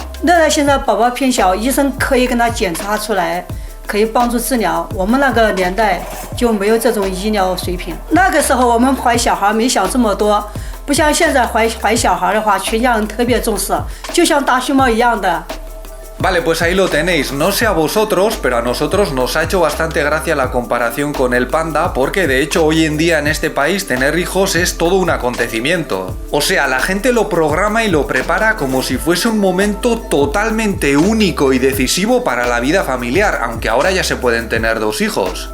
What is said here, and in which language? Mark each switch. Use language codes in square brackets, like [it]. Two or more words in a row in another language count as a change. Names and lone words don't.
[zh] 乐乐现在宝宝偏小，医生可以跟他检查出来，可以帮助治疗。我们那个年代就没有这种医疗水平。那个时候我们怀小孩没想这么多，不像现在怀小孩的话，全家人特别重视，就像大熊猫一样的。 [es] Vale, pues ahí lo tenéis. No sé a vosotros, pero a nosotros nos ha hecho bastante gracia la comparación con el panda, porque de hecho hoy en día en este país tener hijos es todo un acontecimiento. O sea, la gente lo programa y lo prepara como si fuese un momento totalmente único y decisivo para la vida familiar, aunque ahora ya se pueden tener 2 hijos.